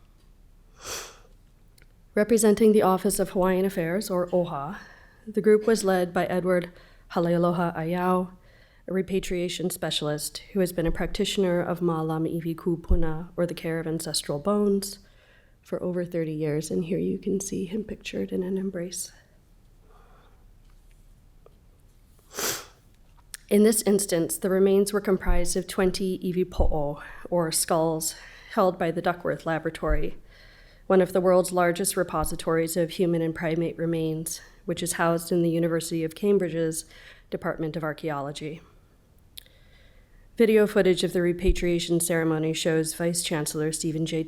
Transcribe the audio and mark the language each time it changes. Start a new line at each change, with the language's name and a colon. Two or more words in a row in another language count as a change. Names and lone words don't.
English: Representing the Office of Hawaiian Affairs, or OHA, the group was led by Edward Halealoha Ayau, a repatriation specialist who has been a practitioner of
Hawaiian: Ma'alama Kupuna,
English: or the care of ancestral bones, for over 30 years, and here you can see him pictured in an embrace. In this instance, the remains were comprised of 20
Hawaiian: iwi poʻo,
English: or skulls, held by the Duckworth Laboratory, one of the world's largest repositories of human and primate remains, which is housed in the University of Cambridge's Department of Archaeology. Video footage of the repatriation ceremony shows Vice Chancellor Stephen J.